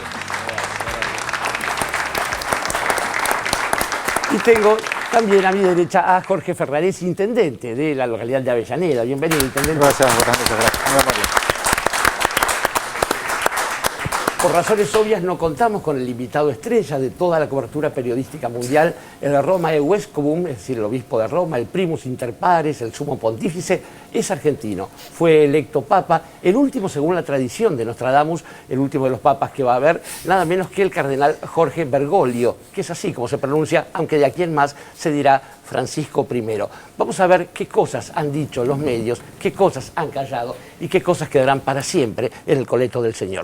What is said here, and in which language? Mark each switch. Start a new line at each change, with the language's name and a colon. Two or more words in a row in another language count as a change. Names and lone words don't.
Spanish: Y tengo también a mi derecha a Jorge Ferraresi, intendente de la localidad de Avellaneda. Bienvenido, intendente. Gracias, buenas noches, gracias. Muy amable. Por razones obvias no contamos con el invitado estrella de toda la cobertura periodística mundial, el
Latin: Romae Vescovum,
Spanish: es decir, el obispo de Roma, el
Latin: primus inter pares,
Spanish: el sumo pontífice, es argentino. Fue electo papa, el último según la tradición de Nostradamus, el último de los papas que va a haber, nada menos que el cardenal Jorge Bergoglio, que es así como se pronuncia, aunque de aquí en más se dirá Francisco I. Vamos a ver qué cosas han dicho los medios, qué cosas han callado y qué cosas quedarán para siempre en el coleto del Señor.